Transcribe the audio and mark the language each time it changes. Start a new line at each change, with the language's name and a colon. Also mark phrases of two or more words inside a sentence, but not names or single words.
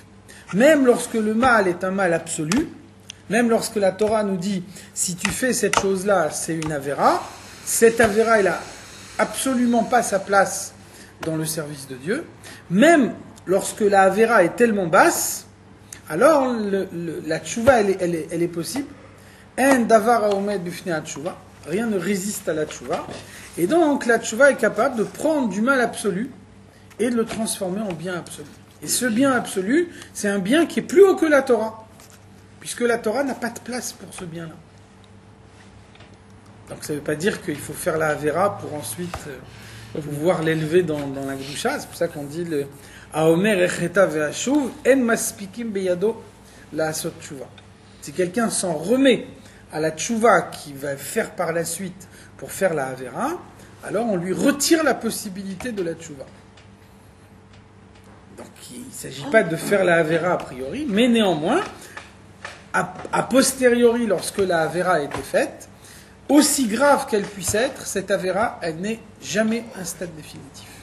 French: Même lorsque le mal est un mal absolu, même lorsque la Torah nous dit si tu fais cette chose-là, c'est une avéra, cette avéra, elle n'a absolument pas sa place dans le service de Dieu. Même lorsque la avéra est tellement basse, alors la tchouva, elle est possible.
Hebrew: אין דבר העומד בפני תשובה.
French: Rien ne résiste à la tchouva. Et donc la tchouva est capable de prendre du mal absolu et de le transformer en bien absolu. Et ce bien absolu, c'est un bien qui est plus haut que la Torah. Puisque la Torah n'a pas de place pour ce bien-là. Donc ça ne veut pas dire qu'il faut faire la Avera pour ensuite pouvoir l'élever dans la Kedusha. C'est pour ça qu'on dit le
Hebrew: האומר אחטא ואשוב אין מספיקים בידו לעשות תשובה.
French: Si quelqu'un s'en remet à la tchouva qu'il va faire par la suite pour faire la Avera, alors on lui retire la possibilité de la tchouva. Donc il ne s'agit pas de faire la Avera a priori, mais néanmoins, a posteriori, lorsque la Avera a été faite, aussi grave qu'elle puisse être, cette Avera, elle n'est jamais un stade définitif.